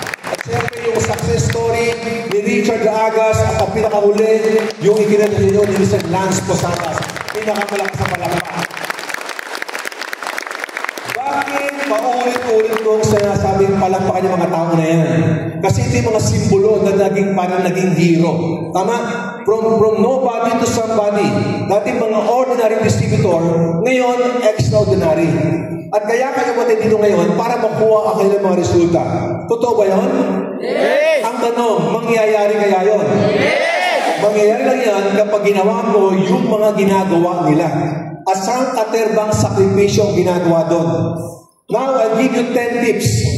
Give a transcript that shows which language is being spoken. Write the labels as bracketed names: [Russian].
[Filipino] At siyempre yung success story ni Richard Agas at ang pinakahuli, yung ikinala niyo ni Mr. Lance Posadas. Pinakamalakas sa palakpakan. Bakit paulit-ulit kong sinasabing palakpakan yung mga tao na yan? Kasi ito yung mga simbolo na parang naging hero. Tama? [English] From nobody to somebody. [Filipino] Dati mga ordinary distributor, ngayon extraordinary. At kaya kayo matindi dito ngayon para makuha ang kanilang mga resulta. Totoo ba yun? Yes! Ang tanong, mangyayari kaya yun? Yes! Mangyayari lang yan kapag ginawa mo yung mga ginagawa nila. Asang katerbang sakripisyo ang ginagawa doon. [English] Now, I'll give you 10 tips.